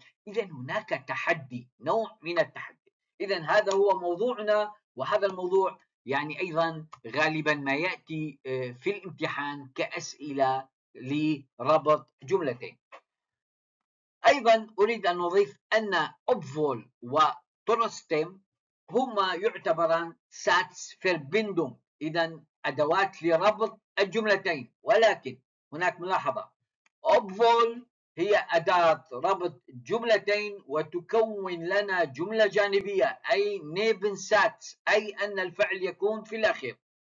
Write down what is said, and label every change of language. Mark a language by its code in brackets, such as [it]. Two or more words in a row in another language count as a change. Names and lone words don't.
[ar] إذا هناك تحدي، نوع من التحدي. إذا هذا هو موضوعنا، وهذا الموضوع أيضا غالبا ما يأتي في الامتحان كأسئلة لربط جملتين. أيضا أريد أن نضيف أن obwohl وtrotzdem هما يعتبران Satzverbindung، إذا أدوات لربط الجملتين. ولكن هناك ملاحظة، obwohl هي أداة ربط جملتين وتكون لنا جملة جانبية، أي Nebensatz، أي أن الفعل يكون في الأخير.